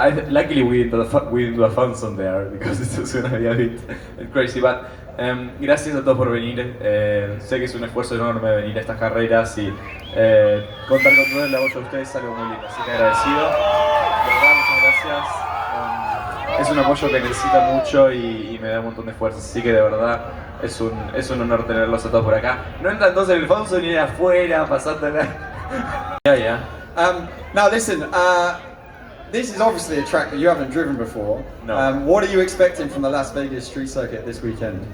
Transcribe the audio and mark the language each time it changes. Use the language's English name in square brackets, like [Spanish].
[English] Luckily we didn't do a fun zone there, because it was going to be a bit crazy. [Spanish] But gracias a todos por venir. Sé que es un esfuerzo enorme venir a estas carreras y contar con todo el apoyo de ustedes es algo muy lindo. Así que agradecido. De verdad, muchas gracias. Es un apoyo que necesita mucho y me da un montón de fuerza. Así que de verdad es un honor tenerlos a todos por acá. No entran todos en el fondo ni afuera, pasándola. [English] Yeah. Now listen, this is obviously a track that you haven't driven before. No. What are you expecting from the Las Vegas street circuit this weekend?